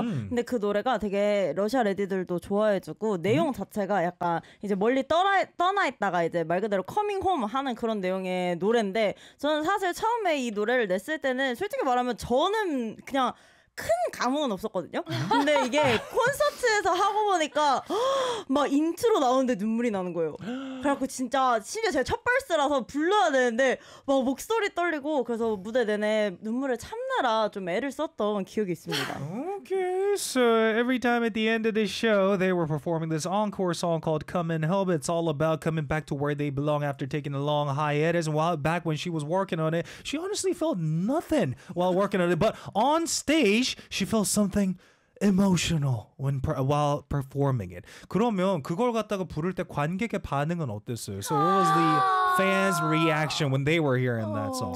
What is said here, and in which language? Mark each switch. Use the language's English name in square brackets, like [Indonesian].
[Korean] 근데 그 노래가 되게 러시아 레디들도 좋아해주고 내용 자체가 약간 이제 멀리 떠나 있다가 이제 말 그대로 Coming Home 하는 그런 내용의 노래인데 저는 사실 처음에 이 노래를 냈을 때는 솔직히 말하면 저는 그냥 큰 감흥은 없었거든요. 근데 이게 콘서트에서 하고 보니까 막 인트로 나오는데 눈물이 나는 거예요. 그래갖고 진짜 심지어 제가 첫 벌스라서 불러야 되는데 막 목소리 떨리고 그래서 무대 내내 눈물을 참느라 좀 애를 썼던 기억이 있습니다. [English] Okay, so every time at the end of this show they were performing this encore song called Come and Help. It's all about coming back to where they belong after taking a long hiatus. While back when she was working on it, she honestly felt nothing while working on it. But on stage she felt something emotional when while performing it. [Korean] 그러면 그걸 갖다가 부를 때 관객의 반응은 어땠어요? [English] So what was the fans' reaction when they were hearing that song?